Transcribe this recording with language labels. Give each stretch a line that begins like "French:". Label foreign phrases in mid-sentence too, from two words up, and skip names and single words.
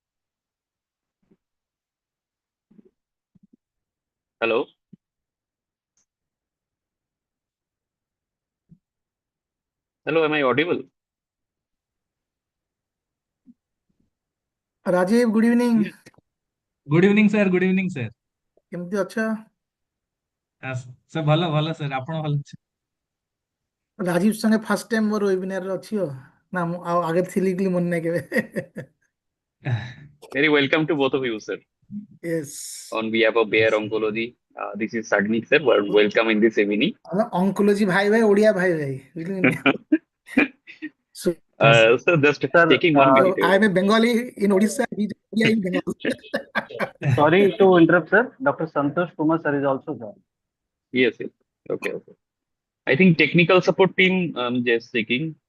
English: Hello. Hello, am I audible? Rajiv, good evening. Good evening, sir. Good evening, sir.
Odia: କେମିତି ଅଛ? sir, ଭଲ ଭଲ sir. ଆପଣ ଭଲ ଅଛି? ରାଜୀବ ସାଙ୍ଗେ
English: first time
Odia: ମୋର ୱେବିନାରରେ ଅଛି ନା ମୁଁ ଆଉ ଆଗରେ ଥିଲି କି ମନେ ନାହିଁ କେବେ।
English: Very welcome to both of you, sir. Yes. On behalf of Bayer Oncology, this is Sagnik, sir. Welcome in this evening.
Odia: Oncology ଭାଇ ଭାଇ ଓଡ଼ିଆ ଭାଇ ଭାଇ ବୁଝିଲେ?
English: So just taking 1 minute. I am a Bengali in Odisha. He is Odia in Bengal. Sorry to interrupt, sir. Dr. Santosh Kumar sir is also there. Yes, yes. Okay, okay. I think technical support team, just checking.